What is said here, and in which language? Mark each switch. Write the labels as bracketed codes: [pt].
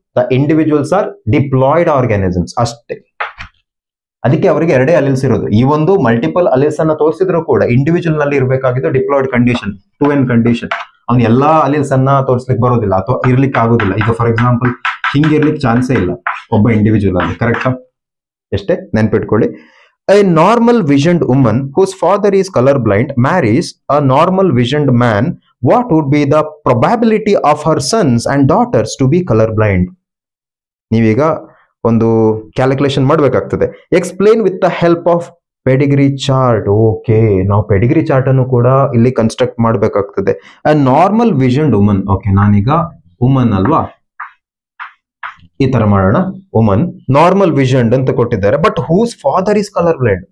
[en] the individuals are diploid organisms [kn] ಅಷ್ಟೇ. ಅದಕ್ಕೆ ಅವರಿಗೆ 2 ಅಲಿಲ್ಸ್ ಇರೋದು. ಈ ಒಂದು ಮಲ್ಟಿಪಲ್ ಅಲಿಲ್ಸ್ ಅನ್ನ ತೋರಿಸಿದ್ರು ಕೂಡ ಇಂಡಿವಿಜುವಲ್ ನಲ್ಲಿ ಇರಬೇಕಾಗಿದ್ದು ಡಿಪ್ಲಾಯ್ಡ್ ಕಂಡೀಷನ್, 2n ಕಂಡೀಷನ್. ಅವ್ನು ಎಲ್ಲಾ ಅಲಿಲ್ಸ್ ಅನ್ನ ತೋರಿಸ್ಲಿಕ್ಕೆ ಬರೋದಿಲ್ಲ ಅಥವಾ ಇರ್ಲಿಕ್ಕೆ ಆಗೋದಿಲ್ಲ. ಈಗ ಫಾರ್ ಎಕ್ಸಾಂಪಲ್ ಹಿಂಗಿರ್ಲಿಕ್ಕೆ ಚಾನ್ಸೇ ಇಲ್ಲ ಒಬ್ಬ ಇಂಡಿವಿಜುವಲ್ ಅಲ್ಲಿ. ಕರೆಕ್ಟಾ? ಎಷ್ಟೇ ನೆನ್ಪಿಟ್ಕೊಳ್ಳಿ. [en] A normal visioned woman whose father is colorblind marries a normal visioned man. What would be the probability of her sons and daughters to be colorblind? [kn] ನೀವೀಗ ಒಂದು ಕ್ಯಾಲ್ಕುಲೇಷನ್ ಮಾಡಬೇಕಾಗ್ತದೆ. [en] Explain with the help of pedigree chart. [kn] Okay, ನಾವು Pedigree chart ಅನ್ನು ಕೂಡ ಇಲ್ಲಿ construct ಮಾಡಬೇಕಾಗ್ತದೆ. [en] A normal visioned woman. [kn] Okay, ನಾನೀಗ woman ಅಲ್ವಾ, ಈ ತರ ಮಾಡೋಣ. ವುಮನ್ ನಾರ್ಮಲ್ ವಿಷನ್ಡ್ ಅಂತ ಕೊಟ್ಟಿದ್ದಾರೆ, [en] But whose father is colour blind.